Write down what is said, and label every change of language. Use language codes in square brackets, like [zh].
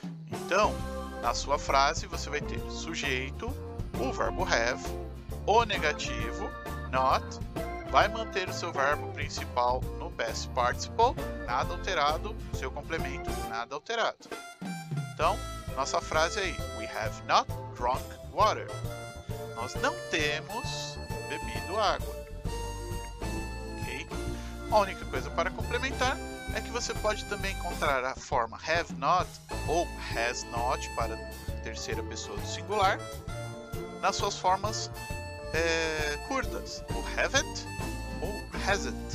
[pt] Então, na sua frase você vai ter sujeito, o verbo have, o negativo not, vai manter o seu verbo principal no past participle, nada alterado, seu complemento, nada alterado. Então, nossa frase aí, [en] we have not drunk water. [pt] Nós não temos bebido água. Ok? A única coisa para complementar é que você pode também encontrar a forma have not ou has not para terceira pessoa do singular nas suas formas curtas, o haven't ou hasn't.